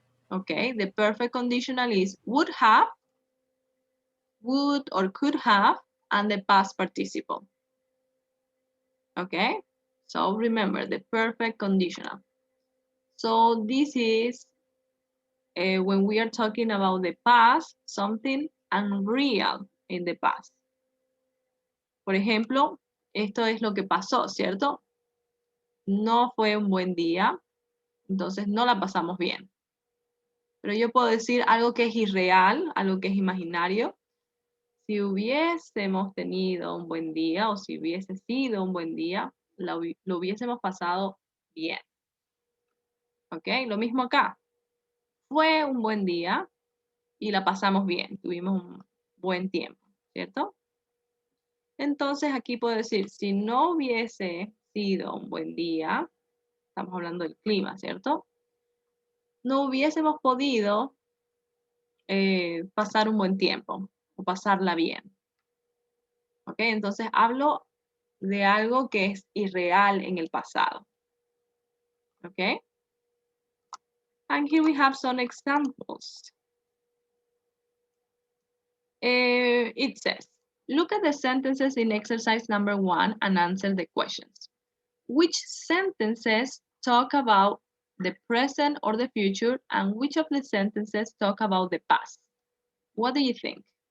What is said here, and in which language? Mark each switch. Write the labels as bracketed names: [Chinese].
[English] Okay, the perfect conditional is would have, would or could have, and the past participle. Okay, so remember the perfect conditional. So this is when we are talking about the past, something unreal in the past. [Spanish] Por ejemplo, esto es lo que pasó, ¿cierto? No fue un buen día, entonces no la pasamos bien. Pero yo puedo decir algo que es irreal, algo que es imaginario. Si hubiésemos tenido un buen día o si hubiese sido un buen día, lo hubiésemos pasado bien. ¿Ok? Lo mismo acá. Fue un buen día y la pasamos bien. Tuvimos un buen tiempo, ¿cierto? Entonces aquí puedo decir, si no hubiese sido un buen día, estamos hablando del clima, ¿cierto? No hubiésemos podido pasar un buen tiempo o pasarla bien. ¿Ok? Entonces hablo de algo que es irreal en el pasado. ¿Ok? [English] And here we have some examples. It says, look at the sentences in exercise number 1 and answer the questions. Which sentences talk about the present or the future, and which of the sentences talk about the past? What do you think?